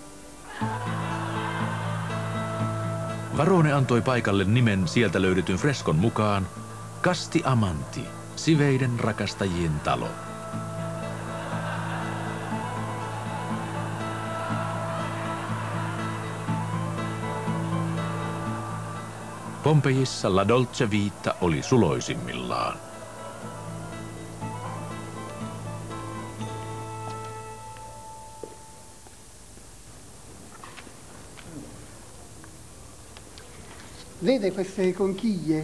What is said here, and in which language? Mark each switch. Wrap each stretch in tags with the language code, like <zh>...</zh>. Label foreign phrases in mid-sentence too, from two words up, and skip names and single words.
<fi>Varone antoi paikalle nimen sieltä löydetyn freskon mukaan Casti Amanti, siveiden rakastajien talo. Pompejissa La Dolce Vita oli suloisimmillaan.</fi> <it>Vede queste conchiglie?</it>